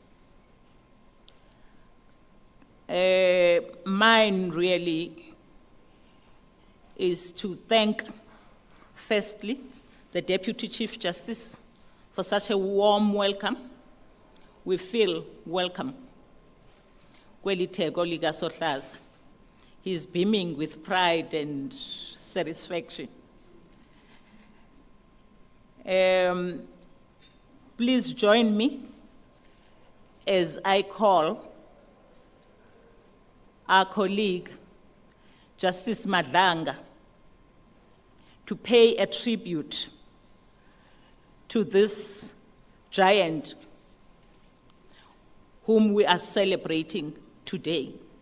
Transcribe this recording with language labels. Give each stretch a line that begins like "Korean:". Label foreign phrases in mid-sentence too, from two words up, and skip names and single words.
English: Mine really is to thank, firstly, the Deputy Chief Justice for such a warm welcome. We feel welcome.
Zulu: Kwelitheko lika Sohlaza.
English: He's beaming with pride and satisfaction. Please join me as I call our colleague, Justice Madlanga, to pay a tribute to this giant whom we are celebrating today.